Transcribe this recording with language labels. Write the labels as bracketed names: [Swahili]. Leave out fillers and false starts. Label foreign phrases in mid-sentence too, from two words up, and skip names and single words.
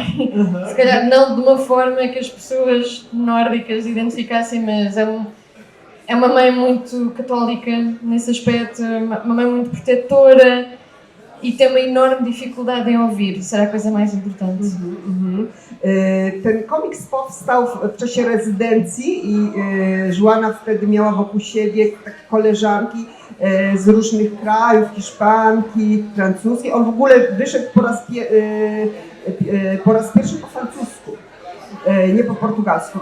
[Portuguese] Se calhar não de uma forma que as pessoas nórdicas identificassem, mas é uma mãe muito católica nesse aspecto, uma mãe muito protetora e tem uma enorme dificuldade em ouvir. Isso era a coisa mais importante. [Polish] Ten komiks powstał w czasie rezydencji i Joanna wtedy miała wokół siebie takie koleżanki z różnych krajów, hiszpanki, francuskiej. On w ogóle wyszedł po raz pierwszy po francusku, nie po portugalsku.